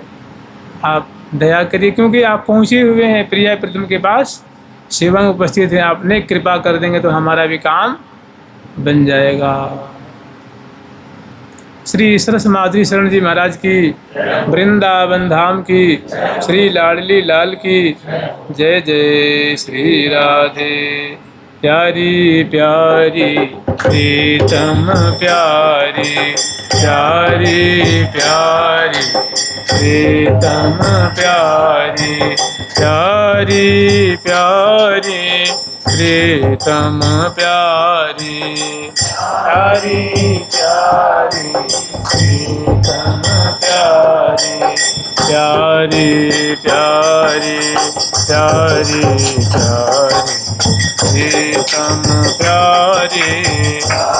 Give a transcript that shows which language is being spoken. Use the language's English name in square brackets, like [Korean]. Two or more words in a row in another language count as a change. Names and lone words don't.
[Hindi] आप दया करिए क्योंकि आप पहुँचे हुए हैं प्रिया प्रीतम के पास, सेवा में उपस्थित हैं, आपने कृपा कर देंगे तो हमारा भी काम बन जाएगा। श्री सरस माधुरी शरण जी महाराज की, वृंदावन धाम की, श्री लाडली लाल की जय जय। श्री राधे प्यारी प्यारी प्रीतम प्यारी, प्यारी प्यारी प्रीतम प्यारी, प्यारी प्यारी प्रीतम प्यारी, प्यारी प्यारी प्रीतम प्यारी, प्यारी प्यारी प्यारी प्यारी प्रीतम प्यारी।